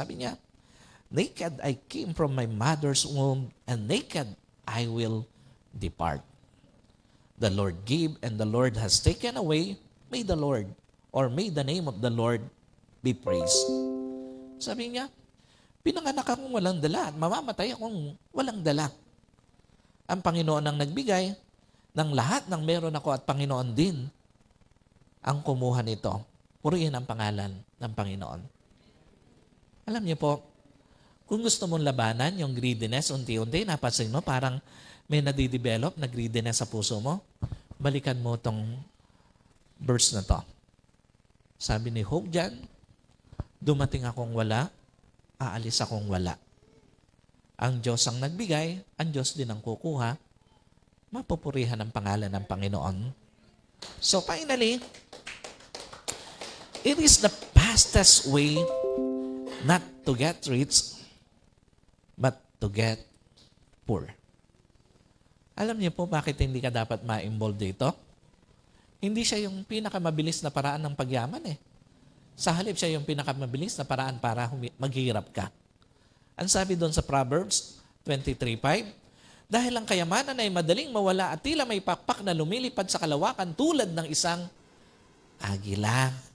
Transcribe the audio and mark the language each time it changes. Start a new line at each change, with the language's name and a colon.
Filipino: Sabi niya,
English: naked I came from my mother's womb, and naked I will depart. The Lord gave, and the Lord has taken away. May the Lord, or may the name of the Lord be praised.
Filipino: Sabi niya, pinanganak akong walang dala at mamamatay akong walang dala. Ang Panginoon ang nagbigay ng lahat ng meron ako at Panginoon din ang kumuha nito. Purihin ang pangalan ng Panginoon. Alam niyo po, kung gusto mong labanan yung greediness, unti-unti, napansin mo, parang may nadidevelop na greediness sa puso mo, balikan mo tong verse na to. Sabi ni Job dyan, dumating akong wala, aalis akong wala. Ang Diyos ang nagbigay, ang Diyos din ang kukuha, mapupurihan ang pangalan ng Panginoon.
English: So finally, it is the fastest way not to get rich, but to get poor.
Filipino: Alam niyo po bakit hindi ka dapat ma-involve dito? Hindi siya yung pinakamabilis na paraan ng pagyaman eh. Sa halip siya yung pinakamabilis na paraan para maghirap ka. Ang sabi doon sa Proverbs 23:5, dahil ang kayamanan ay madaling mawala at tila may pakpak na lumilipad sa kalawakan tulad ng isang agila.